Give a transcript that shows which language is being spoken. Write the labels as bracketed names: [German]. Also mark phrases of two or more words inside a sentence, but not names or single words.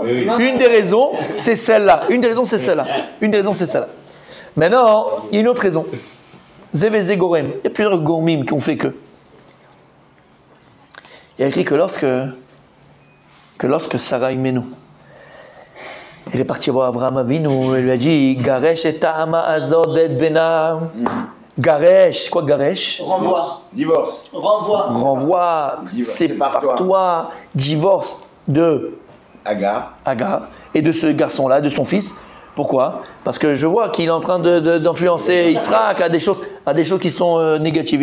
[French] Une des raisons, c'est celle-là. Maintenant, il y a une autre raison. [Hebrew] וזה גורם. [French] Il y a plusieurs gourmim qui ont fait que. Il y a écrit que lorsque Sarah Imenu, elle est partie voir Abraham Avinu, elle lui a dit [Hebrew] גרש את האמה הזאת ואת בנה. [French] Garesh, c'est quoi Garesh? Renvoi. Divorce. Renvoi, sépare-toi, divorce de Agar. et de ce garçon-là, de son fils. Pourquoi? Parce que je vois qu'il est en train d'influencer Yitzhak à des choses qui sont négatives.